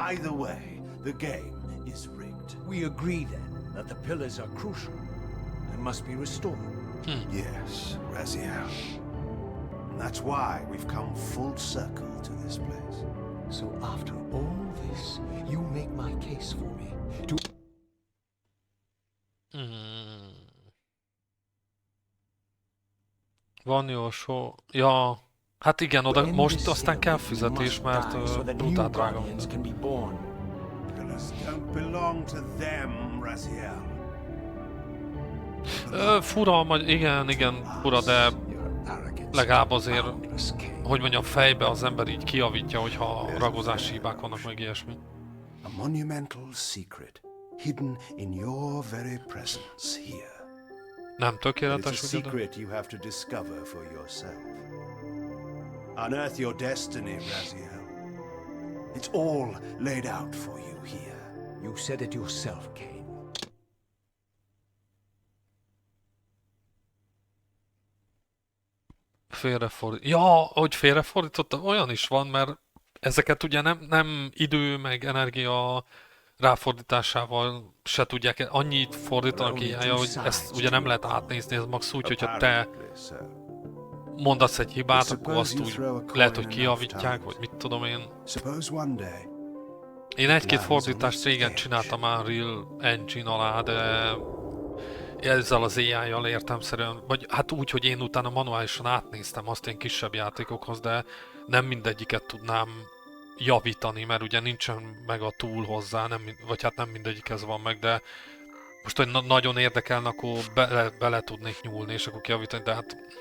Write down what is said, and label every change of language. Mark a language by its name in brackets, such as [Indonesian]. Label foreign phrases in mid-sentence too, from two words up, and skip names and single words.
[English] Either way, the game is rigged. We agree then that the pillars are crucial and must be restored. Yes, Raziel. And that's why we've come full circle to this place. So after all this, you make my case for me. [Hungarian] Van jó show. Ja, hát igen, oda most aztán kell fizetés, mert brutál drága minden. [English] Pillars don't belong to them, Raziel. [Hungarian] Fura, igen, fura, de legalább azért, hogy mondjam, fejbe az ember így kijavítja, hogyha ragozási hibák vannak, meg ilyesmi. [English] A monumental secret hidden in your very presence here. [Hungarian] Nem [English] It's [Hungarian] tökéletes, [English] a [Hungarian] ugye? [English] secret you have to discover for yourself. Unearth your destiny, Raziel. It's all laid out for you here. You said it yourself, Kane. [Hungarian] Ja, hogy félrefordítottam, olyan is van, mert ezeket ugye nem idő meg energia ráfordításával se tudják, annyit fordítanak ilyen, hogy ezt ugye nem lehet átnézni, ez max úgy, hogyha te mondasz egy hibát, akkor azt úgy lehet, hogy kijavítják, vagy mit tudom én. [English] Suppose one day [Hungarian] Én egy-két fordítást régen csináltam már Real Engine alá, de ezzel az AI-jal értelemszerűen, vagy hát úgy, hogy én utána manuálisan átnéztem azt ilyen kisebb játékokhoz, de nem mindegyiket tudnám javítani, mert ugye nincsen meg a tool hozzá, vagy hát nem mindegyikhez van meg, de most, hogy nagyon érdekelne, akkor bele tudnék nyúlni, és akkor kijavítani, de hát...